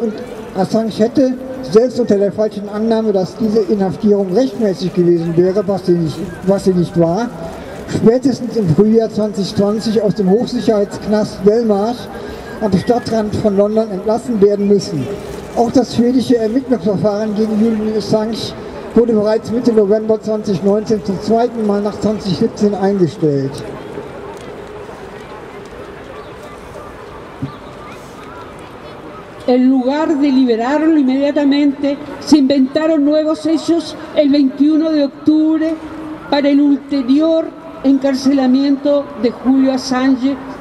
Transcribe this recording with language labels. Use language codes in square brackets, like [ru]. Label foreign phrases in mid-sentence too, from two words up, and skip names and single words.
[de] Assange hätte selbst unter der falschen Annahme, dass diese Inhaftierung rechtmäßig gewesen wäre, was sie nicht war, spätestens im Frühjahr 2020 aus dem Hochsicherheitsknast Belmarsh am Stadtrand von London entlassen werden müssen. Auch das schwedische Ermittlungsverfahren gegen Julian Assange wurde bereits Mitte November 2019 zum zweiten Mal nach 2017 eingestellt. [es] En lugar de liberarlo inmediatamente, se inventaron nuevos hechos el 21 de octubre para el ulterior encarcelamiento de Julio Assange,